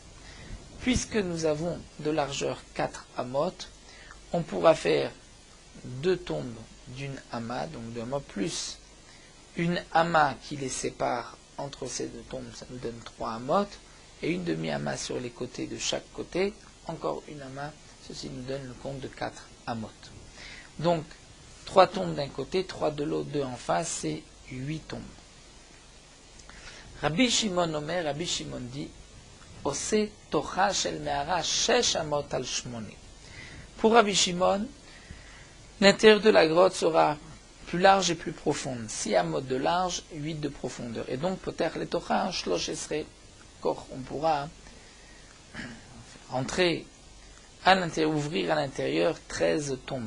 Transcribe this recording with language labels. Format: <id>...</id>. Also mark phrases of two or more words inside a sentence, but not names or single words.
<fr>Puisque nous avons de largeur 4 amot, on pourra faire 2 tombes d'une ama, donc 2 ama, plus une ama qui les sépare entre ces 2 tombes, ça nous donne 3 amot, et une demi-ama sur les côtés de chaque côté, encore une ama, ceci nous donne le compte de 4 amot. Donc, 3 tombes d'un côté, 3 de l'autre, 2 en face, c'est 8 tombes.</fr> <he>רבי שמעון אומר,</he> <fr>Rabbi Shimon dit,</fr> <he>עושה תוכה של מערה 6 אמות על 8.</he> <fr>Pour Rabbi Shimon, l'intérieur de la grotte sera plus large et plus profonde. 6 amot de large, 8 de profondeur. Et donc, peut-être les tocha, 13 kor. On pourra entrer à l'intérieur, ouvrir à l'intérieur 13 tombes.</fr>